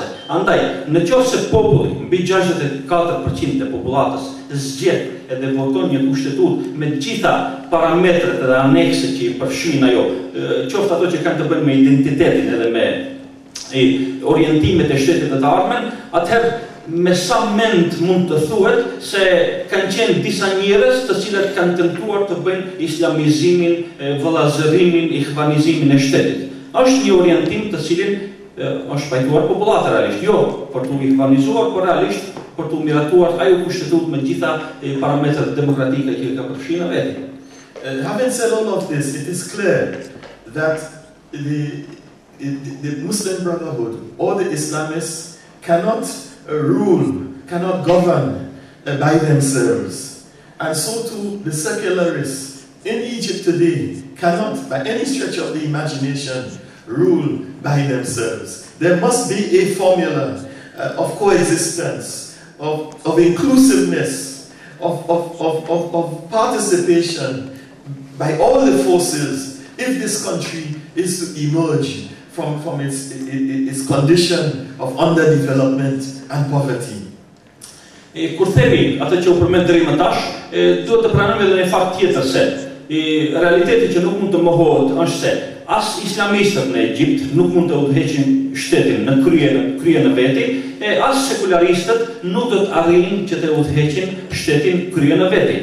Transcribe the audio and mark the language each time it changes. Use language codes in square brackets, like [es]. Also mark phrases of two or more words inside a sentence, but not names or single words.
[sq] Andaj, në qoftë se populli mbi 64% e popullatës zgjedh edhe voton një kushtetutë me gjitha parametret dhe anekset që I përfshin ajo, qoftë ato që kanë të bëjnë me identitetin edhe me orientimet e shtetit dhe të ardhmen, atëherë me sa mend mund të thuhet se kanë qenë disa njerëz të cilët kanë tentuar të bëjnë islamizimin, vëllazërimin, ihvanizimin e shtetit. Është një orientim të cilin është pajtuar popullata realisht, jo për të ihvanizuar, por realisht për të miratuar ajo kushtetutë me gjitha parametrat demokratike që ka përfshirë vetë. [en] Having said all of this, it is clear that the Muslim Brotherhood or the Islamists cannot rule, cannot govern by themselves. And so too the secularists in Egypt today cannot, by any stretch of the imagination, rule by themselves. There must be a formula of coexistence, of inclusiveness, of participation by all the forces if this country is to emerge from its condition of underdevelopment and poverty. [sq] Kur themi atë që u përmend deri më tash, duhet të pranojmë edhe një fakt tjetër se realiteti që nuk mund të mohohet është se as islamistët në Egjipt nuk mund të udhëheqin shtetin në krye në veti, as sekularistët nuk do të arrijnë që të udhëheqin shtetin krye në veti.